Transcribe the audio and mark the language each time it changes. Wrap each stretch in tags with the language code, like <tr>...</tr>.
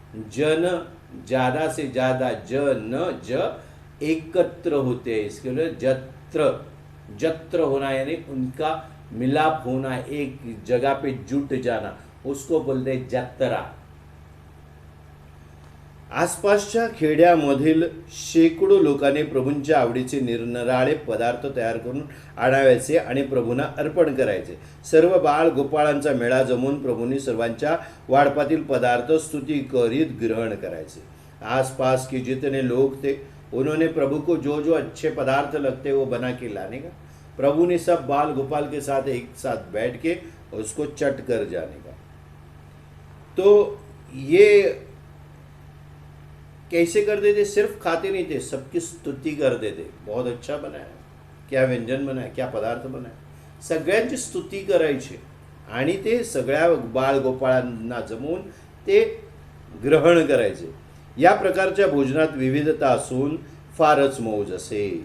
<hi>जन ज़्यादा से ज़्यादा एकत्र होते हैं, इसके लिए जत्र होना यानी उनका मिलाप होना, एक जगह पे जुट जाना, उसको बोलते हैं जत्रा.</hi> <mr>आसपासच्या खेड्यामधील शेकडो लोकांनी प्रभूंच्या आवडीचे निरनिराळे पदार्थ तयार करून आणायचे आणि प्रभूंना अर्पण करायचे. सर्व बाळ गोपाळांचा मेळा जमून प्रभूंनी सर्वांच्या वाडपातील पदार्थ स्तुती करीत ग्रहण करायचे.</mr> <hi>आसपास के जितने लोग थे उन्होंने प्रभु को जो जो अच्छे पदार्थ लगते वो बना के लाने का प्रभु ने सब बाल गोपाल के साथ एक साथ बैठ के उसको चट कर जाने का। तो ये कैसे करते थे? सिर्फ खाते नहीं थे, सबकी स्तुति करते थे। बहुत अच्छा बनाया, क्या व्यंजन बनाय, क्या पदार्थ बनाय,</hi> <mr>सगळ्यांची स्तुती करायची आणि ते सगळ्या बाळ गोपाळांना जमवून ते ग्रहण करायचे। या प्रकारच्या भोजनात विविधता असून फारच मौज असे।</mr>